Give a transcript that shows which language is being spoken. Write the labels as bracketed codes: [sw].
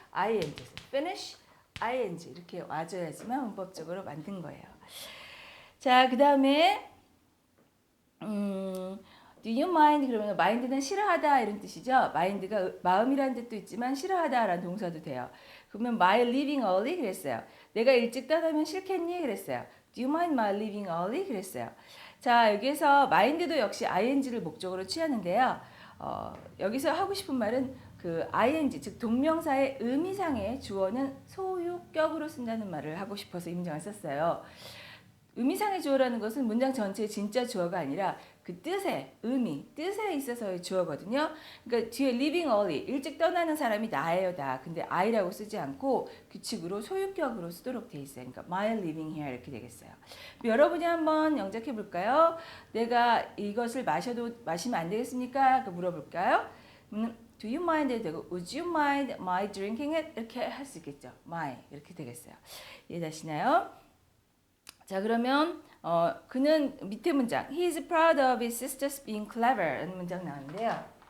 [ko] ing, finish, ing 이렇게 와줘야지만 문법적으로 만든 거예요. 자, 그 다음에 [en] do you mind? [ko] 그러면 mind는 싫어하다 이런 뜻이죠. mind가 마음이라는 뜻도 있지만 싫어하다라는 동사도 돼요. 그러면 [en] my leaving early [ko] 그랬어요. 내가 일찍 떠나면 싫겠니? 그랬어요. [en] Do you mind my leaving early? [ko] 그랬어요. 자, 여기에서 mind도 역시 ing를 목적으로 취하는데요. 여기서 하고 싶은 말은 그 ing 즉 동명사의 의미상의 주어는 소유격으로 쓴다는 말을 하고 싶어서 이 문장을 썼어요. 의미상의 주어라는 것은 문장 전체의 진짜 주어가 아니라 그 뜻의 의미, 뜻에 있어서의 주어거든요. 그러니까 뒤에 living early, 일찍 떠나는 사람이 나예요, 다. 근데 I라고 쓰지 않고 규칙으로 소유격으로 쓰도록 돼 있어요. 그러니까 [en] my living here [ko] 이렇게 되겠어요. 여러분이 한번 영작해 볼까요? 내가 이것을 마시면 안 되겠습니까? 물어볼까요? [en] Do you mind도 되고 Would you mind my drinking it? [ko] 이렇게 할 수 있겠죠. My 이렇게 되겠어요. 이해되시나요? 자, 그러면 그는 밑에 문장 [en] He is proud of his sisters being clever [ko] 라는 문장 나오는데요.